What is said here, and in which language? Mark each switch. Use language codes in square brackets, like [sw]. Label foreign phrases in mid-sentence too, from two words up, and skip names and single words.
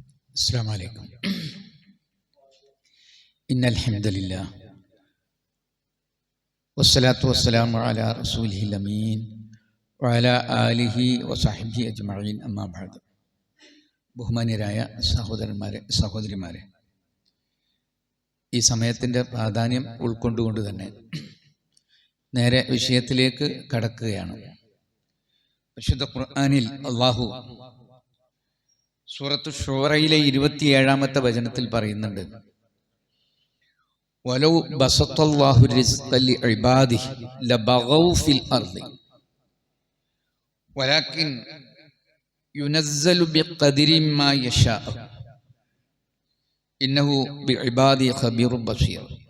[ar] السلام عليكم. إن الحمد لله والصلاة والسلام على رسوله الأمين وعلى آله وصحبه أجمعين أما بعد. [ml] ബഹുമാന്യരായ സഹോദരിമാരെ, ഈ സമയത്തിൻ്റെ പ്രാധാന്യം ഉൾക്കൊണ്ടുകൊണ്ട് തന്നെ നേരെ വിഷയത്തിലേക്ക് കടക്കുകയാണ്. പരിശുദ്ധ ഖുർആനിൽ അല്ലാഹു സൂറത്തു ശൂറയിലെ 27-ാമത്തെ വചനത്തിൽ പറയുന്നുണ്ട്, [ar] ولو بسط الله الرزق لعباده لبغوا في الأرض ولكن ينزل بقدر ما يشاء إنه بعباده خبير بصير.